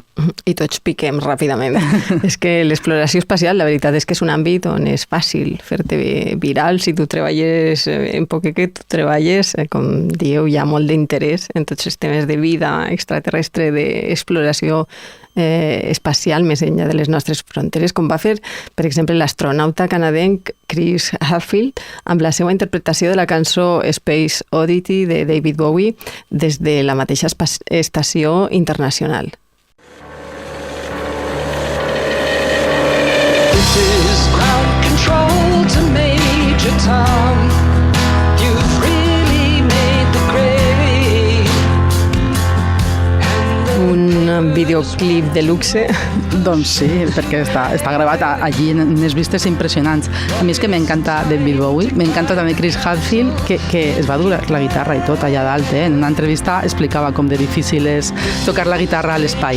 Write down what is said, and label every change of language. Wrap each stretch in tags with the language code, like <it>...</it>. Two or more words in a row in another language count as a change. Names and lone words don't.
<ca>I tots piquem ràpidament. És que l'exploració espacial, la veritat és que és un àmbit on és fàcil fer-te viral si tu treballes en poc que tu treballes, com dieu, hi ha molt d'interès en tots els temes de vida extraterrestre, d'exploració espacial més enllà de les nostres fronteres, com va fer, per exemple, l'astronauta canadenc Chris Hadfield amb la seva interpretació de la cançó Space Oddity de David Bowie des de la mateixa estació internacional.</ca> <en>This is ground control to Major Tom. You've really made the grade.</en> <ca>Un videoclip de luxe. Doncs sí, perquè està gravat allí en unes vistes impressionants. A mi és que m'encanta David Bowie, m'encanta també Chris Hadfield, que es va dur la guitarra i tot allà dalt. En una entrevista explicava com de difícil és tocar la guitarra a l'espai.</ca>